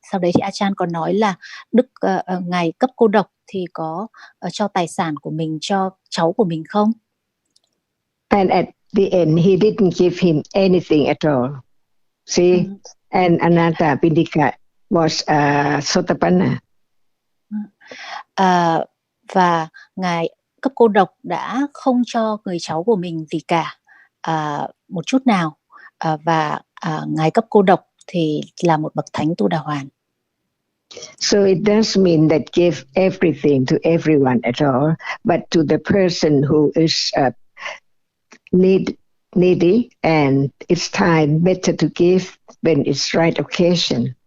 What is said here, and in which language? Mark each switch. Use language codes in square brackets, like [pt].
[vi] Sau đấy thì Ajahn còn nói là ngài cấp cô độc thì có cho tài sản của mình cho cháu của mình không? [en] And at the end he didn't give him anything at all. See, and Anathapindika was a Sotapanna. [vi] Và ngài cấp cô độc đã không cho người cháu của mình gì cả một chút nào, và ngài cấp cô độc thì là một bậc thánh Tu Đà Hoàn. [en] So it does mean that give everything to everyone at all, but to the person who is needy, and it's time better to give when it's right occasion.